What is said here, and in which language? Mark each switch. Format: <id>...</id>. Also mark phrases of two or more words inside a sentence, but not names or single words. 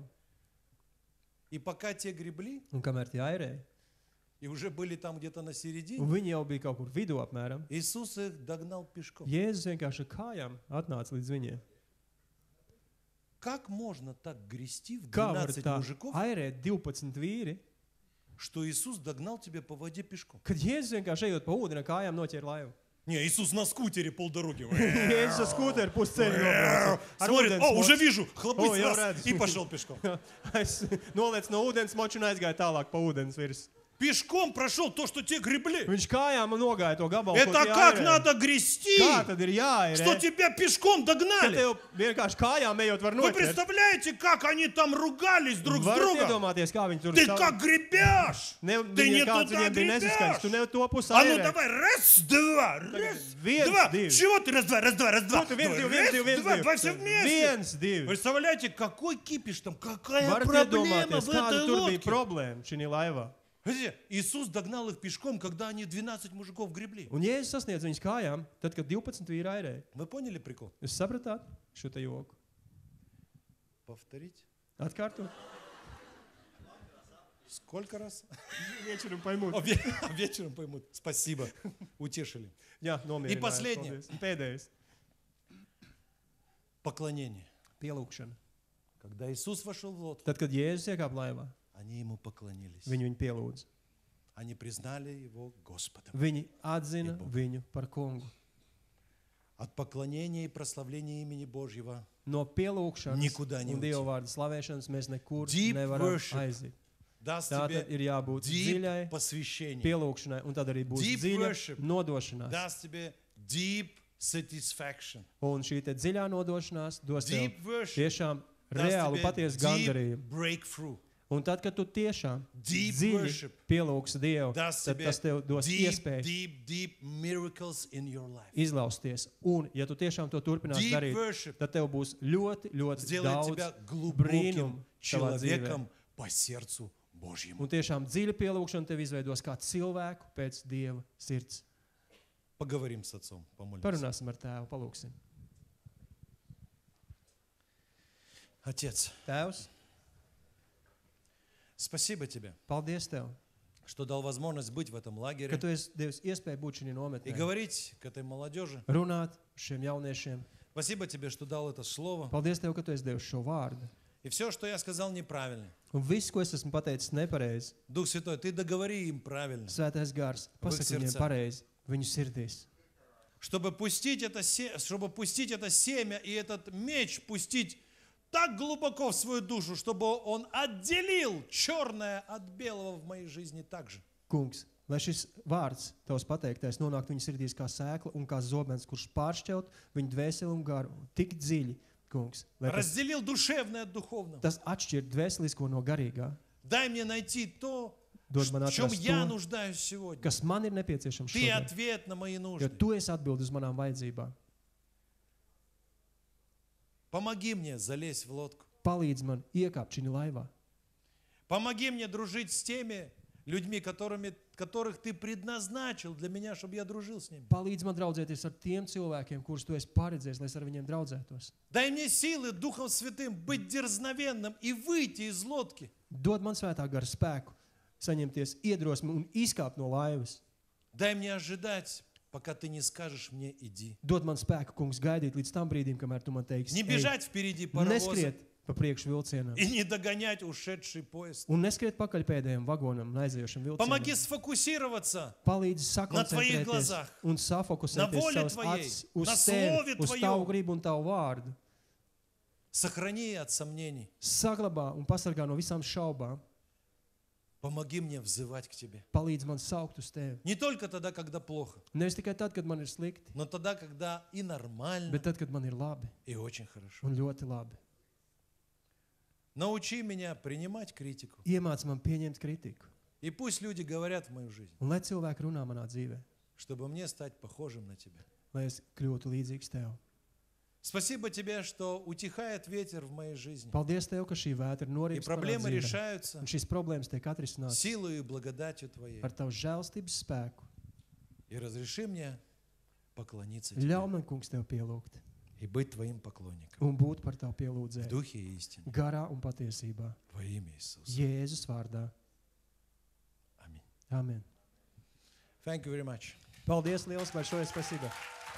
<ru>И пока те гребли,</ru> <lv>Un kamēr tie airēja,</lv> <ru>и уже были там где-то на</ru> <lv>un</lv> <ru>середине,</ru> <lv>viņi jau bija kaut kur vidū apmēram,</lv> <ru>Иисус их догнал пешком.</ru> <lv>Jēzus vienkārši ar kājām atnāca līdz viņiem.</lv> <ru>Как можно так грести в</ru> <lv>Kā var 12 tā</lv> <ru>мужиков,</ru> <lv>airēt 12 vīri,</lv> <ru>что Иисус догнал тебя по воде пешком?</ru> <lv>kad Jēzus vienkārši ejot pa ūdeni ar kājām noķēra laivu?</lv> <ru>Не, Иисус на скутере полдороги.</ru> <lv>Jēzus ar skūteru pusceļu nobrauca. Ar</lv> <ru>Смотрит,</ru> <lv>ūdens</lv> <ru>о, уже</ru> <lv>moču.</lv> <ru>вижу, хлопысь О, я раз, рад. и пошел пешком.</ru> <lv>Es noliec no ūdens moču un aizgāju tālāk pa ūdens virs.</lv> <ru>пешком прошел то, что те гребли.</ru> <lv>Viņš kājām nogāja to gabalu.</lv> <ru>Это</ru> <lv>ko tie</lv> <ru>как</ru> <lv>airē.</lv> <ru>надо грести,</ru> <lv>Kā tad ir jāir?</lv> <ru>что тебя пешком</ru> <lv>Ka</lv> <ru>догнали.</ru> <lv>tev vienkārši kājām ejot var</lv> <ru>Вы</ru> <lv>noķert.</lv> <ru>представляете, как они там ругались друг с</ru> <lv>Varat</lv> <ru>другом?</ru> <lv>iedomāties, kā viņi tur</lv> <ru>Ты как гребешь? Ты не</ru> <lv>kāds</lv> <ru>туда</ru> <lv>viņiem bija nesaskaņas. Tu</lv> <ru>гребешь.</ru> <lv>ne to pusi</lv> <ru>А ну</ru> <lv>airē.</lv> <ru>давай, раз, два, раз,</ru> <lv>viens,</lv> <ru>два.</ru> <lv>divi.</lv> <ru>Чего ты раз, два, раз, два, раз, два?</ru> <lv>Tu viens, divi,</lv> <ru>Раз,</ru> <lv>viens, divi, viens,</lv> <ru>два,</ru> <lv>divi.</lv> <ru>два, все вместе.</ru> <lv>Viens, divi.</lv> <ru>Представляете, какой кипиш там, какая</ru> <lv>Varat</lv> <ru>проблема</ru> <lv>iedomāties,</lv> <ru>в</ru> <lv>kāda</lv> <ru>этой</ru> <lv>tur bija</lv> <ru>лодке.</ru> <lv>problēma šī laivā.</lv> <ru>Видите, Иисус догнал их пешком, когда они 12 мужиков гребли.</ru> <lv>Un Jēzus sasniedz viņus kājām, tad, kad 12 vīri airēja.</lv> <ru>Вы поняли прикол?</ru> <lv>Jūs sapratāt šo te joku?</lv> <ru>Повторить?</ru> <lv>Atkārtot.</lv> <ru>Сколько раз? Вечером paimt. Вечером поймут. Спасибо. Утешили.</ru> <lv>Jā, nomierināju.</lv> <ru>И последнее.</ru> <lv>Paldies. Un pēdējais.</lv> <ru>Поклонение.</ru> <lv>Pielūgšana.</lv> <ru>Когда Иисус вошел в лодку,</ru> <lv>Tad, kad Jēzus iekāpa laivā,</lv> <ru>они ему поклонились.</ru> <lv>viņu pielūdza.</lv> <ru>Они признали его Господом.</ru> <lv>Viņi atzina viņu par kungu.</lv> <ru>От поклонения и прославления имени Божьего</ru> <lv>No pielūgšanas</lv> <ru>Nikudā</ru> <lv>un</lv> <ru>neuti.</ru> <lv>Dieva vārda slavēšanas mēs nekur</lv> <en>Deep</en> <lv>nevaram</lv> <en>worship.</en> <lv>aiziet.</lv> <ru>даст</ru> <lv>Tātad ir</lv> <ru>тебе</ru> <lv>jābūt</lv> <en>deep</en> <lv>dziļai</lv> <ru>посвящение,</ru> <lv>pielūgšanai, un tad arī būs</lv> <en>Deep</en> <lv>dziļa</lv> <en>worship.</en> <lv>nodošanās.</lv> <ru>даст тебе</ru> <en>deep satisfaction,</en> <lv>Un šī te dziļā nodošanās dos tev</lv> <en>deep worship,</en> <lv>tiešām</lv> <ru>даст</ru> <lv>reālu</lv> <ru>тебе</ru> <lv>patiesu</lv> <en>deep</en> <lv>gandarījumu.</lv> <en>breakthrough,</en> <lv>Un tad, kad tu tiešām</lv> <en>Deep</en> <lv>dziļi</lv> <en>worship.</en> <lv>pielūgsi Dievu,</lv> <ru>даст</ru> <lv>tad</lv> <ru>тебе</ru> <lv>tas tev dos</lv> <en>deep,</en> <lv>iespēju</lv> <en>deep, deep miracles in your life.</en> <lv>izlausties. Un, ja tu tiešām to turpinās</lv> <en>Deep</en> <lv>darīt,</lv> <en>worship</en> <lv>tad tev būs ļoti, ļoti</lv> <ru>сделает тебя</ru> <lv>daudz</lv> <ru>глубоким</ru> <lv>brīnumu savā dzīvē.</lv> <ru>человеком по сердцу Божьему.</ru> <lv>Un tiešām dziļa pielūgšana tev izveidos kā cilvēku pēc Dieva sirds.</lv> <ru>Поговорим с отцом, помолимся.</ru> <lv>Parunāsim ar tēvu, palūksim.</lv> <ru>Отец,</ru> <lv>Tēvs,</lv> <ru>спасибо тебе,</ru> <lv>paldies tev,</lv> <ru>что дал возможность быть в этом</ru> <lv>ka</lv> <ru>лагере</ru> <lv>tu esi devis iespēju būt šajā</lv> <ru>и</ru> <lv>nometnē,</lv> <ru>говорить к этой молодежи.</ru> <lv>runāt šiem jauniešiem.</lv> <ru>Спасибо тебе, что дал это слово.</ru> <lv>Paldies tev, ka tu esi devis šo vārdu.</lv> <ru>И все, что я сказал неправильно.</ru> <lv>Un viss, ko es esmu pateicis nepareizi,</lv> <ru>Дух Святой, ты договори им правильно,</ru> <lv>Svētais gars, pasaka viņiem sirdsā. pareizi, viņu sirdīs.</lv> <ru>чтобы пустить это семя и этот меч пустить так глубоко в свою душу, чтобы он отделил черное от белого в моей жизни также.</ru> <lv>Kungs, lai šis vārds, tavs pateiktais, nonāktu viņu sirdīs kā sēkla un kā zobens, kurš pāršķelt viņu dvēseli un garu tik dziļi, kungs, lai</lv> <ru>Разделил душевное от духовного.</ru> <lv>tas atšķir dvēselisko no garīgā.</lv> <ru>Дай мне найти то,</ru> <lv>Dod man</lv> <ru>в чем</ru> <lv>atrast</lv> <ru>я</ru> <lv>to,</lv> <ru>нуждаюсь сегодня.</ru> <lv>kas man ir nepieciešams</lv> <ru>Ты</ru> <lv>šodien.</lv> <ru>ответ на мои</ru> <lv>Jo</lv> <ru>нужды.</ru> <lv>tu esi atbildi uz manām vajadzībām.</lv> <ru>Помоги мне залезть в лодку.</ru> <lv>Palīdz man iekāpt šī laivā.</lv> <ru>Помоги мне дружить с теми людьми, которых ты предназначил для меня, чтобы я дружил с ними.</ru> <lv>Palīdz man draudzēties ar tiem cilvēkiem, kurus tu esi paredzējis, lai es ar viņiem draudzētos.</lv> <ru>Дай мне силы Духом Святым быть дерзновенным и выйти из лодки.</ru> <lv>Dod man svētā gara spēku, saņemties iedrosmi un izkāpt no laivas.</lv> <ru>Дай мне ожидать, пока ты не скажешь мне «иди».</ru> <lv>Dod man spēku, kungs, gaidīt līdz tam brīdim, kamēr tu man teiksi,</lv> <ru>Не</ru> <lv>ej,</lv> <ru>бежать впереди паровоза</ru> <lv>neskriet pa priekšu vilcienam</lv> <ru>и не догонять ушедший поезд.</ru> <lv>un neskriet pakaļ pēdējiem vagonam un aizējošam</lv> <ru>Помоги</ru> <lv>vilcienam.</lv> <ru>сфокусироваться</ru> <lv>Palīdzi</lv> <ru>на твоих</ru> <lv>sakoncentrēties</lv> <ru>глазах,</ru> <lv>un</lv> <ru>на</ru> <lv>safokusēties</lv> <ru>воле</ru> <lv>savas</lv> <ru>твоей,</ru> <lv>acis uz</lv> <ru>на</ru> <lv>tevi,</lv> <ru>слове</ru> <lv>uz</lv> <ru>твоем.</ru> <lv>tavu gribu un tavu vārdu.</lv> <ru>Сохрани от сомнений.</ru> <lv>Saglabā un pasargā no visām šaubām.</lv> <ru>Помоги мне взывать к тебе.</ru> <lv>Palīdzi man saukt uz tevi.</lv> <ru>Не только тогда, когда плохо,</ru> <lv>Nevis tikai tad, kad man ir slikti,</lv> <ru>но тогда, когда и нормально,</ru> <lv>bet tad, kad man ir labi</lv> <ru>и очень хорошо.</ru> <lv>un ļoti labi.</lv> <ru>Научи меня принимать критику.</ru> <lv>Iemāc man pieņemt kritiku.</lv> <ru>И пусть люди говорят в мою жизнь,</ru> <lv>Un lai cilvēki runā manā dzīvē,</lv> <ru>чтобы мне стать похожим на тебя.</ru> <lv>lai es kļūtu līdzīgs tev.</lv> <ru>Спасибо тебе, что утихает ветер в моей жизни.</ru> <lv>Paldies tev, ka šī vētra</lv> <ru>И</ru> <lv>norimst manā</lv> <ru>проблемы</ru> <lv>dzīvē.</lv> <ru>решаются</ru> <lv>Un šīs problēmas tiek atrisinātas</lv> <ru>силой и благодатью твоей.</ru> <lv>ar tavu žēlstības spēku.</lv> <ru>И разреши мне поклониться тебе</ru> <lv>Ļauj man, kungs, tev pielūgt</lv> <ru>и быть твоим поклонником</ru> <lv>un būt par tavu</lv> <ru>в</ru> <lv>pielūdzēju</lv> <ru>духе и истине.</ru> <lv>garā un patiesībā.</lv> <ru>Во имя Иисуса.</ru> <lv>Jēzus vārdā.</lv> <ru>Аминь.</ru> <lv>Amen.</lv> <en>Thank you very much.</en> <lv>Paldies liels par šo iespēju.</lv>